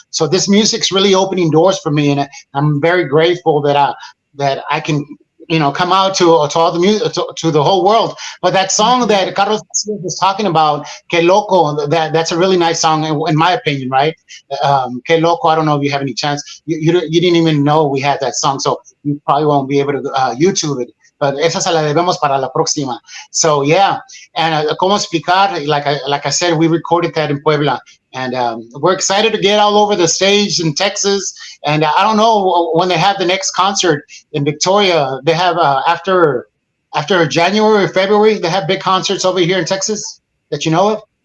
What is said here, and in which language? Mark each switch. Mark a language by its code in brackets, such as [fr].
[en] So this music's really opening doors for me, and I'm very grateful that I can come out to all the music to the whole world. But that song that Carlos was talking about, "Que Loco," that's a really nice song in my opinion, right? "Que Loco." I don't know if you have any chance. You didn't even know we had that song, so you probably won't be able to YouTube it. [es] But esa se la debemos para la próxima. [en] So yeah, and "Cómo explicar," like I said, we recorded that in Puebla, and we're excited to get all over the stage in Texas. And I don't know when they have the next concert in Victoria. They have after January or February. They have big concerts over here in Texas that you know of.